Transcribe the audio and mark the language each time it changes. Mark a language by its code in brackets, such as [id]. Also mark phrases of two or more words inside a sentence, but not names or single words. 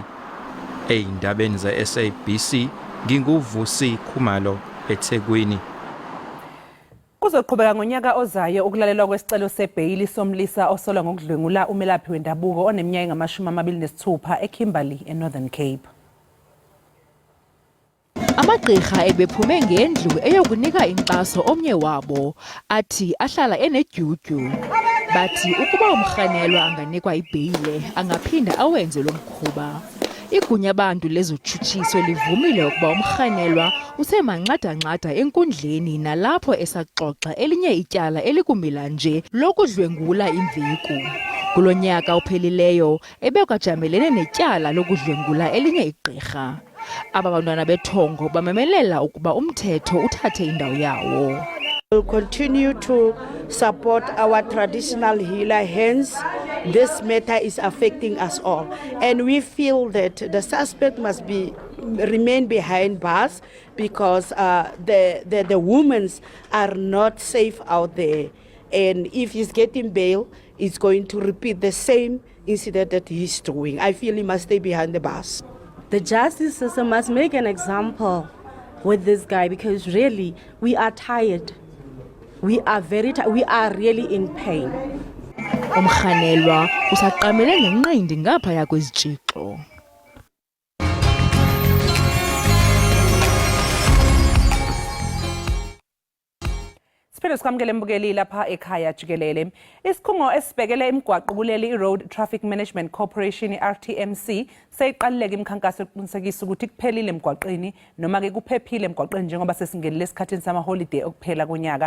[zu] Eindabeni za SABC nginguvusi Khumalo eThekwini. Kuzoqhubeka ngonyaka ozayo ukulalelwa kwesicelo sebhayili somlisa osolwa ngokudlwengula umelaphi wendabuko oneminyaka engama-26 eKimberley eNorthern Cape. [xh] Amagqirha ebephume ngendlu eyokunika inkxaso omnye wabo athi ahlala enedyudyu. Bathi ukuba umrhanelwa anganikwa ibheyile angaphinda awenze lo mkhuba. Igunya abantu lezotshutshiso livumile ukuba umrhanelwa usemanxada-nxada enkundleni nalapho esaxoxa elinye ityala elikumila nje lokudlwengula imveku. Kulo nyaka uphelileyo ebekajamelene netyala lokudlwengula elinye igqirha. Aba bantwana bethongo bamemelela ukuba umthetho uthathe indawo yawo. [en] We'll continue to support our traditional healer, hence this matter is affecting us all. And we feel that the suspect must remain behind bars because the women are not safe out there. And if he's getting bail, it's going to repeat the same incident that he's doing. I feel he must stay behind the bars. The justice system must make an example with this guy because really we are tired. We are we are really in pain. [xh] Umrhanelwa usaqamele ngenqindi ngaphaya kwezitshixo. [zu] Siphinde sikwamukele mbukeli lapha ekhaya Jikelele. Isikhungo esibhekele imigwaqo kuleli Road Traffic Management Corporation RTMC seyiqalileke imikhankaso yokuqinisekisa ukuthi kuphelile emgwaqeni noma ke kuphephile emgwaqeni njengoba sesingenile esikhathini sama holiday okuphela konyaka.